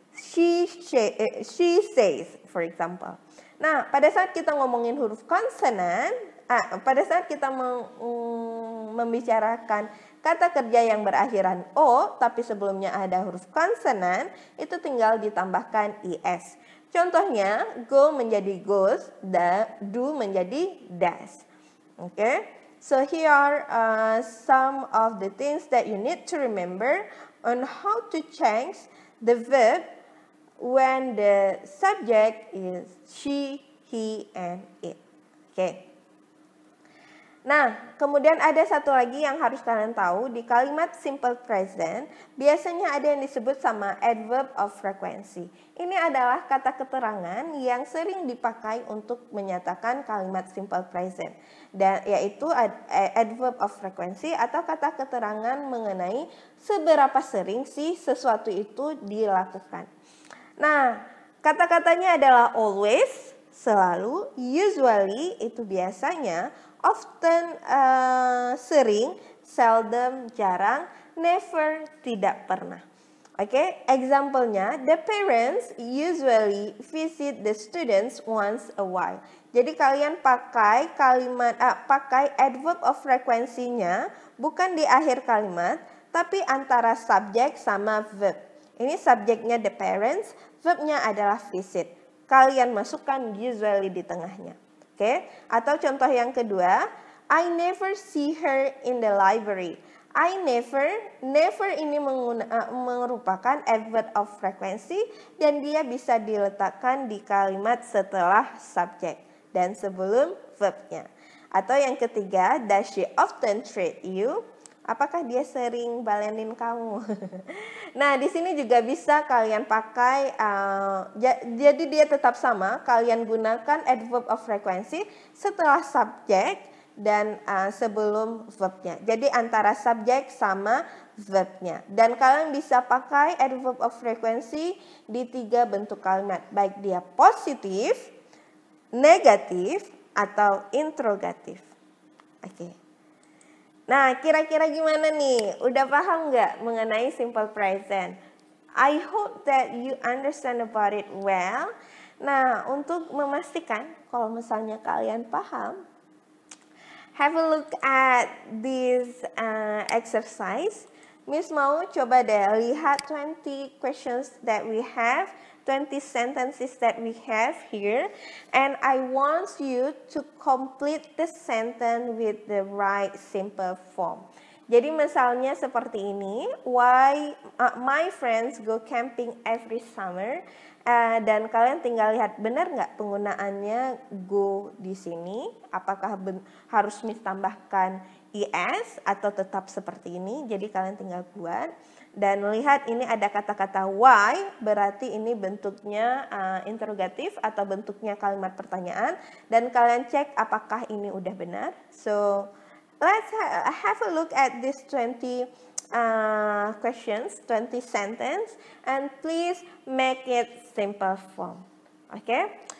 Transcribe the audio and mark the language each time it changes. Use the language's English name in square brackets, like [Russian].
[English] She says, for example. [Indonesian] Nah, pada saat kita ngomongin huruf konsonan, pada saat kita membicarakan kata kerja yang berakhiran O, tapi sebelumnya ada huruf konsonan, itu tinggal ditambahkan IS. Contohnya, go menjadi goes, do menjadi does. [English] Okay? So here are some of the things that you need to remember on how to change the verb when the subject is she, he, and it. [Indonesian] Okay. Nah, kemudian ada satu lagi yang harus kalian tahu, di kalimat simple present biasanya ada yang disebut sama adverb of frequency. Ini adalah kata keterangan yang sering dipakai untuk menyatakan kalimat simple present, dan yaitu adverb of frequency atau kata keterangan mengenai seberapa sering sih sesuatu itu dilakukan. Nah, kata-katanya adalah always, selalu, usually itu biasanya, often sering, seldom jarang, never tidak pernah. Oke, example-nya, [English] the parents usually visit the students once a while. [Indonesian] Jadi kalian pakai pakai adverb of frequency-nya bukan di akhir kalimat, tapi antara subjek sama verb. Ini subjeknya the parents, verbnya adalah visit. Kalian masukkan usually di tengahnya. Oke? Atau contoh yang kedua, [English] I never see her in the library. [Indonesian] I never ini merupakan adverb of frequency dan dia bisa diletakkan di kalimat setelah subjek dan sebelum verbnya. Atau yang ketiga, [English] does she often treat you? [Indonesian] Apakah dia sering balenin kamu? Nah, di sini juga bisa kalian pakai, jadi dia tetap sama, kalian gunakan adverb of frequency setelah subjek dan sebelum verbnya. Jadi antara subjek sama verbnya. Dan kalian bisa pakai adverb of frequency di 3 bentuk kalimat, baik dia positif, negatif, atau interrogatif. Oke. Nah, kira-kira gimana nih? Udah paham nggak mengenai simple present? [English] I hope that you understand about it well. [Indonesian] Nah, untuk memastikan kalau misalnya kalian paham, [English] have a look at this exercise. [Indonesian] Miss mau coba deh lihat [English] 20 questions that we have, 20 sentences that we have here, and I want you to complete the sentence with the right simple form. [Indonesian] Jadi misalnya seperti ini, [English] why my friends go camping every summer, [Indonesian] dan kalian tinggal lihat benar nggak penggunaannya go di sini, apakah harus tambahkan is atau tetap seperti ini. Jadi kalian tinggal buat. Dan lihat ini ada kata-kata why, berarti ini bentuknya interrogatif atau bentuknya kalimat pertanyaan. Dan kalian cek apakah ini udah benar. [English] So, let's have a look at these 20 questions, 20 sentence. And please make it simple form. Okay?